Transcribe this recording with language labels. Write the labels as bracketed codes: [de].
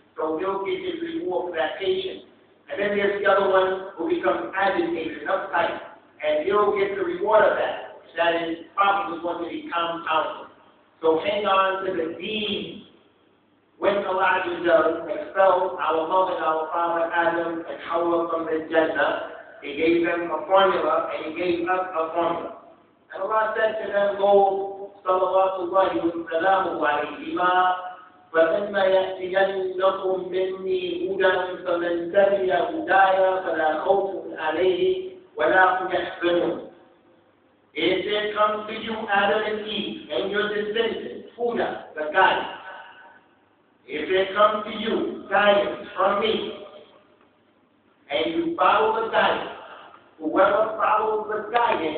[en] So he'll get his reward for that patience. And then there's the other one who becomes agitated and uptight, and he'll get the reward of that. That is probably going to be compounded. So hang on to the deed. When Allah expelled our mother and our father Adam and Hawa from the Jannah, He gave them a formula, and He gave us a formula. And Allah said to them, Go, [ar] salawatullahi wa salamu alayhima, فَإِنَّ يَأْتِيَنَّكُم مِّنِّي هُدًى فَمَن تَبِعَ هُدَايَ فَلَا خَوْفٌ عَلَيْهِمْ وَلَا هُمْ يَحْزَنُونَ. [en] If there comes to you Adam and Eve and your descendants, Huda, the guidance. If there comes to you guidance from me, and you follow the guidance, whoever follows the guidance